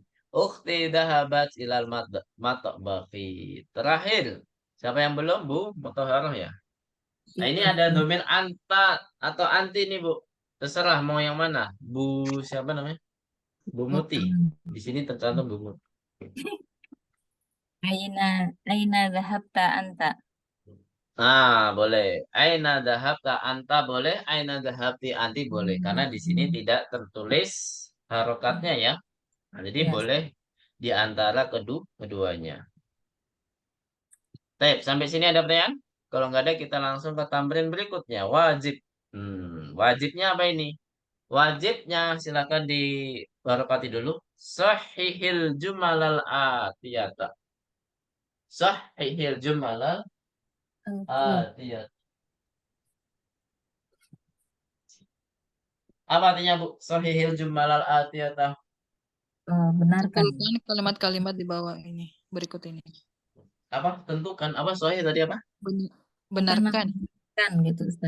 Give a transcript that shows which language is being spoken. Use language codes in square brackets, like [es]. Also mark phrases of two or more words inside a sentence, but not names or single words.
[ar] أختي ذهبت إلى المطبخ. [id] Terakhir. Siapa yang belum, Bu? Mutahharah ya. Nah, ini ada domir anta atau anti nih, Bu. Terserah mau yang mana. Bu siapa namanya? Bu Muti. Di sini tercantum Bu Muti. [ar] أين ذهبتَ أنتَ. [id] Boleh. [ar] أين ذهبتَ أنتَ [id] boleh, [ar] أين ذهبتِ أنتِ boleh. [id] Karena di sini tidak tertulis harokatnya ya. Nah, jadi Ya. boleh di antara keduanya. Baik, sampai sini ada pertanyaan? Kalau nggak ada kita langsung ke tamrin berikutnya. Wajib. Wajibnya apa ini? Wajibnya silakan dibarokati dulu. [ar] صحح الجمل الآتية. صحح الجمل الآتية. [id] Apa artinya Bu? [ar] صحح الجمل الآتية. [id] Benarkan. Tentukan kalimat-kalimat di bawah ini, berikut ini. Apa? Tentukan. Apa sahih tadi apa? Benarkan. Kan gitu Ustaz.